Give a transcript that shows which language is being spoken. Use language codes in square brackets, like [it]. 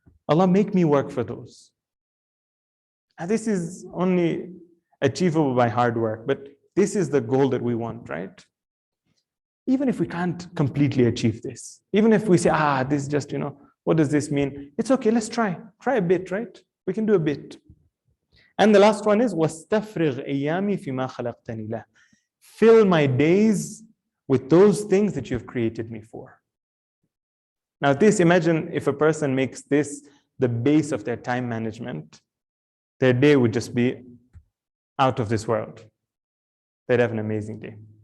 [en] Allah, make me work for those. And this is only achievable by hard work, but this is the goal that we want, right? Even if we can't completely achieve this, even if we say, this is just, what does this mean? It's okay, let's try. Try a bit, right? We can do a bit. And the last one is, [ar] وَاسْتَفْرِغْ أَيَّامِي فِي مَا خَلَقْتَنِي لَهُ. [en] Fill my days with those things that you've created me for. Now imagine if a person makes this the base of their time management, their day would just be out of this world. They'd have an amazing day.